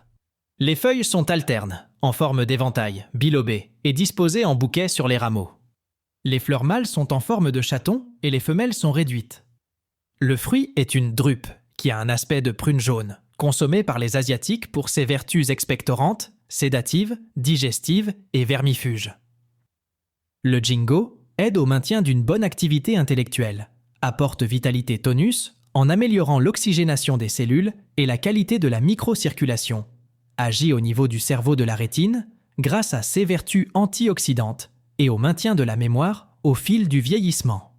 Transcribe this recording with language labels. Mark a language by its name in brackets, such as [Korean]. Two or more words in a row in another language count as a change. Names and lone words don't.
[French] Les feuilles sont alternes, en forme d'éventail, bilobées, et disposées en bouquets sur les rameaux. Les fleurs mâles sont en forme de chaton et les femelles sont réduites. Le fruit est une drupe, qui a un aspect de prune jaune, consommée par les Asiatiques pour ses vertus expectorantes, sédatives, digestives et vermifuges. Le ginkgo aide au maintien d'une bonne activité intellectuelle, apporte vitalité tonus en améliorant l'oxygénation des cellules et la qualité de la microcirculation, agit au niveau du cerveau de la rétine grâce à ses vertus antioxydantes et au maintien de la mémoire au fil du vieillissement.